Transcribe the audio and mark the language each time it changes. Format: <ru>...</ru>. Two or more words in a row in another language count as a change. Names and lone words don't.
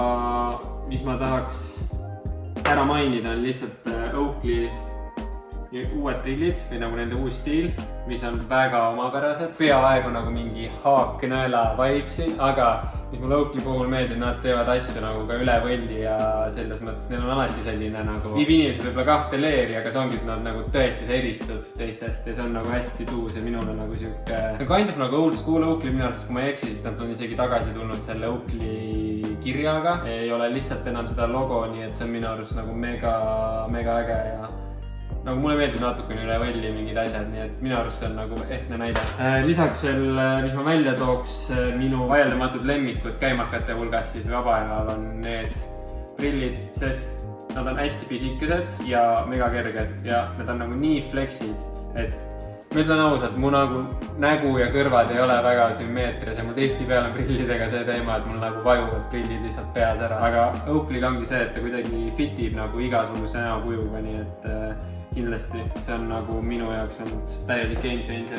<et>mis ma tahaks ära mainida, on lihtsalt Oakley uued prillid või nagu nende uus stiil, mis on väga omapärased. Peaaegu nagu mingi haaknõela vibe siin, aga mis mulle Oakley puhul meeldib, nad teevad asju nagu ka üle võlli ja selles mõttes neil on alati selline nagu viib inimesed võib-olla kahte leeri, aga see ongi, et nad nagu tõesti sa eristud teistest ja see on nagu hästi tuus ja minul on nagu siuke</et> <en>kind of</en> <et>nagu</et> <en>old school</en> <et>Oakley minu arust, kui ma ei eksi, siis nad on isegi tagasi tulnud selle Oakley kirjaga, ei ole lihtsalt enam seda logo, nii et see on minu arust nagu mega äge ja nagu mulle meeldib natukene üle võlli mingid asjad, nii et minu arust see on nagu ehtne näide. Lisaks veel, mis ma välja tooks, minu vaieldamatud lemmikud käimakate hulgas siis vaba ajal on need prillid, sest nad on hästi pisikesed ja mega kerged ja need on nagu nii flexid, et ma ütlen ausalt, mu nagu nägu ja kõrvad ei ole väga sümmeetris ja mul tihtipeale on prillidega see teema, et mul nagu vajuvad prillid lihtsalt peas ära, aga Oakley'ga ongi see, et ta kuidagi fitib nagu igasuguse näokujuga, nii et kindlasti see on nagu minu jaoks olnud täielik</et> <en>game changer.</en>